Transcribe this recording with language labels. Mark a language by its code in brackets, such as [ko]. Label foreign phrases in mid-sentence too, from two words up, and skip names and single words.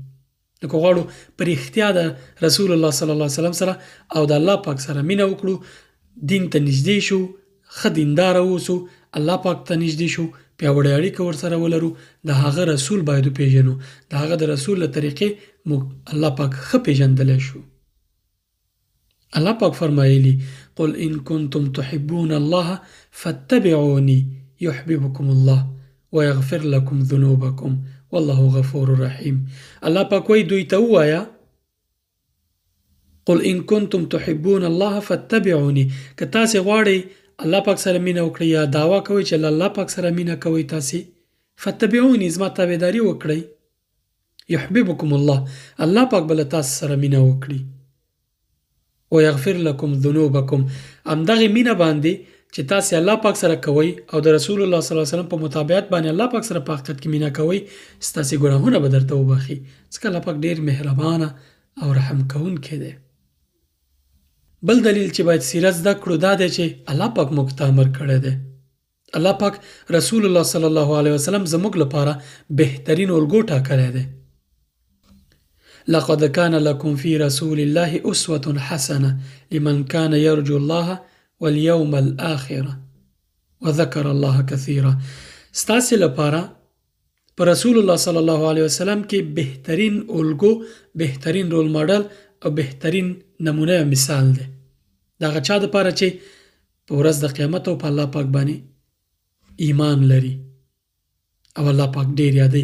[ps] نو که غواړو په رښتیا د رسول الله [ar] صلی الله علیه وسلم [ps] سره او د الله پاک سره مینه وکړو، دین ته نږدې شو، ښه دینداره اوسو، الله پاک ته نږدې شو، پیاوړې اړیکه ورسره ولرو، د هغه رسول باید وپېژنو، د هغه د رسول له طریقې موږ الله پاک ښه پېژندلی شو. الله پاک فرمایلی: [ar] قل ان کنتم تحبون الله فاتبعوني يحببكم الله ويغفر لكم ذنوبكم والله غفور رحیم. [ps] الله پاک وایي دوی ته ووایه: [ar] قل ان کنتم تحبون الله فاتبعوني، [ps] که تاسې غواړئ الله پاک سره مینه وکړئ یا دعوا کوئ چې الله پاک سره مینه کوئ، تاسې فاتبعوني، زما تابعداري وکړئ، [ar] يحببكم الله، [ps] الله پاک به له تاسو سره مینه وکړي، [ar] ويغفر لكم ذنوبكم، [ps] همدغې مینه باندې چې تاسې الله پاک سره کوئ او د رسول الله [ar] صلی الله علیه وسلم [ps] په مطابقت باندې الله پاک سره په حقیقت کې مینه کوئ، ستاسې ګناهونه به درته وبخي، ځکه الله پاک ډېر مهربانه او رحم کوونکی دی. بل دلیل چې باید سیرت زده کړو دا دی چې الله پاک موږ ته امر کړی دی. الله پاک رسول الله [ar] صلی الله علیه وسلم [ps] زموږ لپاره بهترین الګو ټاکلی دی. [ar] لقد كان لكم في رسول الله أسوة حسنة لمن كان يرجو الله واليوم الآخر وذكر الله كثيرا. [ps] ستاسې لپاره په رسول الله [ar] صلی الله علیه وسلم [ps] کې بهترین الګو، بهترین رول ماډل او بهترین نمونه او مثال دی. د هغه چا دپاره چې په ورځ د قیامت او په الله پاک باندې ایمان لري او الله پاک ډیر یادوي.